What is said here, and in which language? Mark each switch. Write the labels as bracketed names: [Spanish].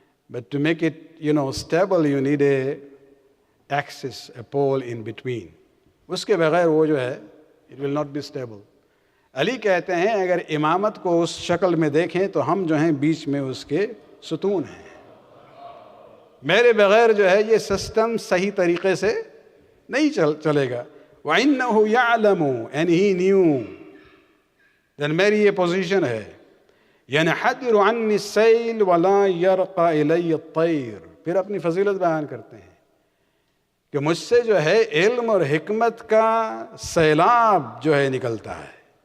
[English] But to make it, stable, you need a axis, a pole in between. [Urdu] اس کے بغیر وہ جو ہے [English] it will not be stable. [Urdu] علی کہتے ہیں اگر امامت کو اس شکل میں دیکھیں تو ہم جو ہیں بیچ میں اس کے ستون ہیں. میرے بغیر جو ہے یہ سسٹم صحیح طریقے سے نہیں چلے گا. [Arabic] وَإِنَّهُ يَعْلَمُ, [English] and he knew. [Urdu] then میری یہ پوزیشن ہے. [Arabic] يَنْحَدِرُ عَنِّ السَّيْلِ وَلَا يَرْقَ إِلَيَّ الطَّيْرُ. [Urdu] پھر اپنی فضیلت بیان کرتے ہیں کہ مجھ سے جو ہے علم اور حکمت کا سیلاب جو ہے نکلتا ہے.